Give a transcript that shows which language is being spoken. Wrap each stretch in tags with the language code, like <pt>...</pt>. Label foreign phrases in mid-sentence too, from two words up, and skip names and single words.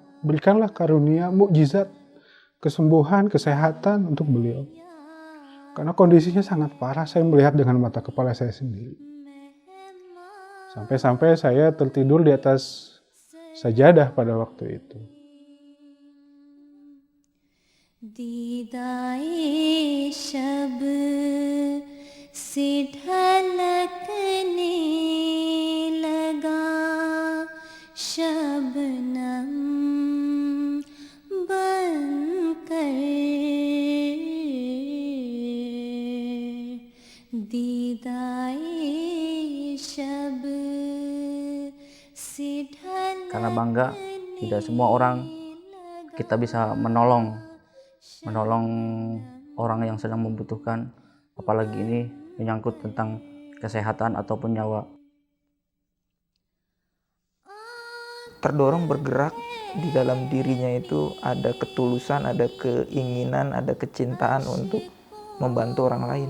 <id>Berikanlah karunia, mukjizat, kesembuhan, kesehatan untuk beliau. Karena kondisinya sangat parah, saya melihat dengan mata kepala saya sendiri. Sampai-sampai saya tertidur di atas sajadah pada waktu itu.</id> <ur>दीदाए शब से ढलकने लगा शबनम बनकर दीदाए शब से ढलकने.</ur> <id>Karena bangga, tidak semua orang kita bisa menolong orang yang sedang membutuhkan, apalagi ini menyangkut tentang kesehatan ataupun nyawa. Terdorong bergerak di dalam dirinya itu ada ketulusan, ada keinginan, ada kecintaan untuk membantu orang lain.</id>